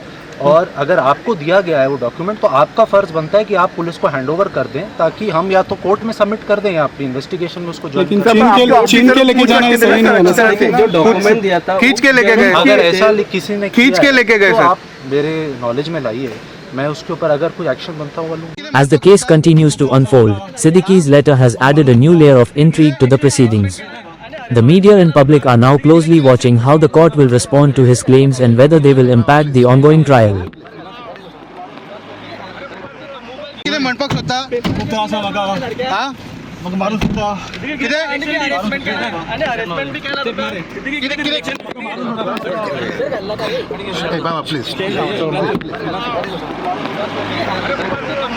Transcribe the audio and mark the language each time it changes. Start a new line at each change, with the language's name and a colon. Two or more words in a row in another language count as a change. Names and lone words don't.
Hindi: और अगर आपको दिया गया है वो डॉक्यूमेंट तो आपका फ़र्ज़ बनता है कि आप पुलिस को हैंडओवर कर दें ताकि हम या तो कोर्ट में सबमिट कर दें या अपनी इन्वेस्टिगेशन में उसको चीन के लेके जाना सही नहीं है सर. जो डॉक्यूमेंट दिया था खींच के लेके गए. अगर ऐसा किसी ने खींच के लेके गए तो सर, आप मेरे नॉलेज में लाइए, मैं उसके ऊपर अगर कोई एक्शन बनता हुआ लूँ.
English: As the case continues to unfold, Siddiqui's letter has added a new layer of intrigue to the proceedings. The media and public are now closely watching how the court will respond to his claims and whether they will impact the ongoing trial.
Konkani: किती म्हणपाक सोदता खूप त्रास म्हाका हां म्हाका मारू सोदता किती अरेंजमेंट आणि अरेंजमेंट बी केला किती ए बाबा प्लीज.